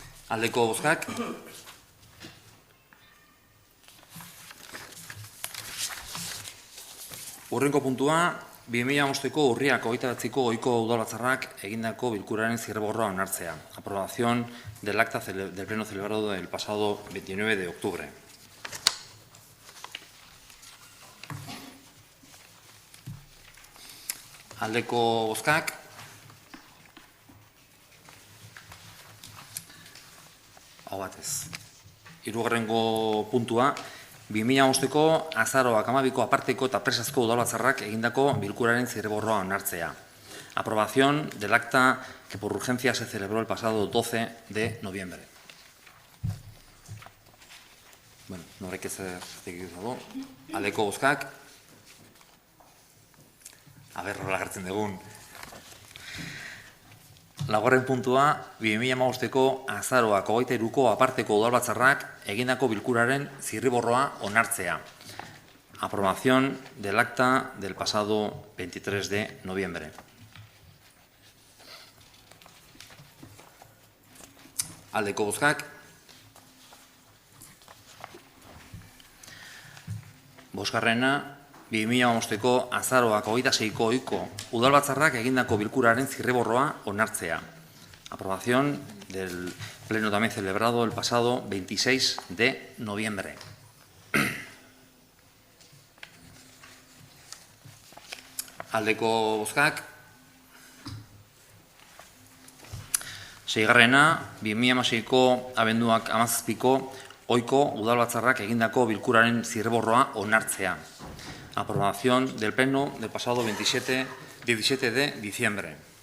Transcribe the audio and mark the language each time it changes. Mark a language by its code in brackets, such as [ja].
[eu] Aldeko bozkak. Hurrengo puntua, 2005ko urriak 29ko ohiko udalbatzarrak egindako bilkuraren zirriborroa onartzea. [es] Aprobación del acta del pleno celebrado el pasado 29 de octubre. [eu] Aldeko bozkak. Hau batez. Hirugarrengo puntua, 2005ko azaroak 12ko aparteko eta presazko udalbatzarrak egindako bilkuraren zirriborroa onartzea. [es] Aprobación del acta que por urgencia se celebró el pasado 12 de noviembre. [eu] Bueno, norek ez dago. Aldeko bozkak. Horrela gertzen dugun. Laugarren puntua, 2005ko azaroak 23ko aparteko udalbatzarrak egindako bilkuraren zirriborroa onartzea. [es] Aprobación del acta del pasado 23 de noviembre. [eu] Aldeko bozkak. Bosgarrena, 2005ko azaroak 26ko ohiko udalbatzarrak egindako bilkuraren zirriborroa onartzea. [es] Aprobación del pleno también celebrado el pasado 26 de noviembre. [eu] Aldeko bozkak. Seigarrena, 2006ko abenduak 17ko ohiko udalbatzarrak egindako bilkuraren zirriborroa onartzea. [es] Aprobación del pleno del pasado 17 de diciembre.